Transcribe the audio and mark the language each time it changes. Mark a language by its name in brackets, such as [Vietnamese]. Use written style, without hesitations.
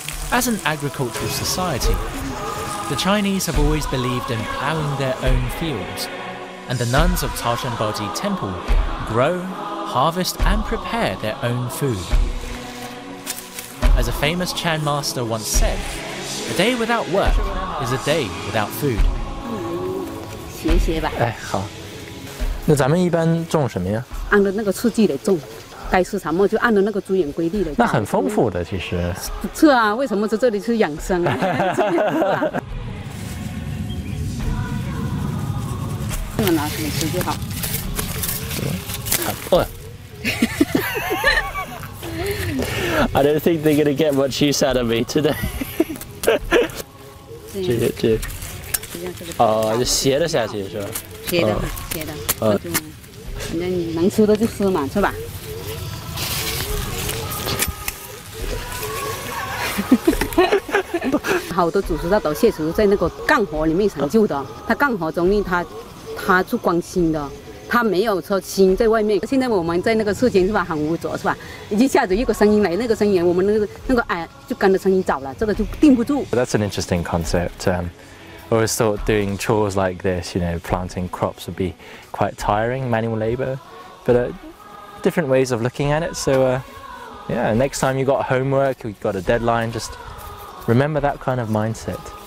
[English] As an agricultural society, the Chinese have always believed in plowing their own fields, and the nuns of Caoshan Baoji Temple grow, harvest and prepare their own food. As a famous Chan master once said, a day without work is a day without food. [Chinese] 学学吧。哎，好。那咱们一般种什么呀？按照那个次第来种，该吃什么就按照那个资源规律来。那很丰富的，其实。是啊，为什么在这里是养生啊？这么拿出来吃就好。哦。 [English] I don't think they're gonna get much use out of me today. [Chinese] 这哦，就斜着下去是吧？斜的，斜的。反正你能吃的就吃嘛，是吧？好多祖师大德确实在那个干活里面成就的，他干活中他是光心的。他没有说心在外面。现在我们在那个世间是吧，很污浊是吧？一下子一个声音来，那个声音我们那个哎就跟着声音走了，这个就定不住。 [English] That's an interesting concept. I always thought doing chores like this, planting crops would be quite tiring, manual labor, but different ways of looking at it. So yeah, next time you got homework, you got a deadline, just remember that kind of mindset.